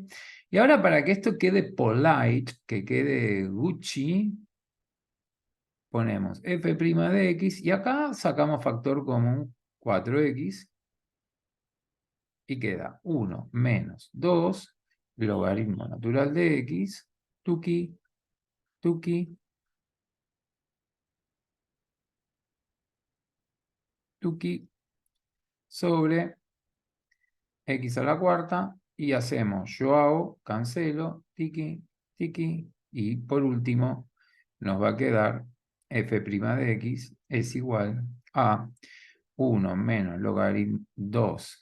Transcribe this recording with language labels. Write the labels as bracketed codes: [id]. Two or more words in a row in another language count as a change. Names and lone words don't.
[es] Y ahora para que esto quede polite, que quede Gucci, ponemos f' de x y acá sacamos factor común 4x y queda 1 menos 2 logaritmo natural de x, tuki, tuki, tuki, sobre x a la cuarta y hacemos yo hago, cancelo, tiki, tiki, y por último nos va a quedar f' de x es igual a 1 menos logaritmo 2.